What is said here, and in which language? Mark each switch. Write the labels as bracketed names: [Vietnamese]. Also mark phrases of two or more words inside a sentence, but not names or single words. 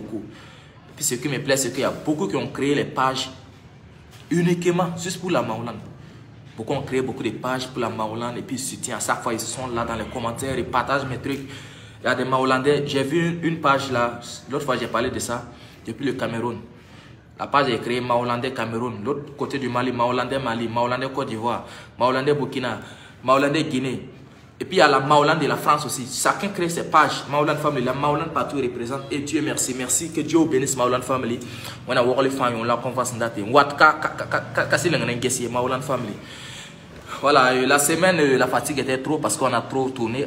[French] Et puis ce qui me plaît, c'est qu'il y a beaucoup qui ont créé les pages Uniquement, juste pour la Maoulane. Beaucoup ont créé beaucoup de pages pour la Maoulane et puis ils soutiennent. À chaque fois, ils sont là dans les commentaires, ils partagent mes trucs. Il y a des Maoulandais. J'ai vu une page là, l'autre fois j'ai parlé de ça, depuis le Cameroun. La page est créée Maoulandais Cameroun. L'autre côté du Mali, Maoulandais Mali, Maoulandais Côte d'Ivoire, Maoulandais Burkina, Maoulandais Guinée. Et puis il y a la Maoulane de la France aussi. Chacun crée ses pages. Maoulane Family, la Maoulane partout représente. Et Dieu merci, merci. Que Dieu bénisse Maoulane Family. On a vu les femmes, on l'a confiance en date. Maoulane Family. Voilà, la semaine, la fatigue était trop parce qu'on a trop tourné.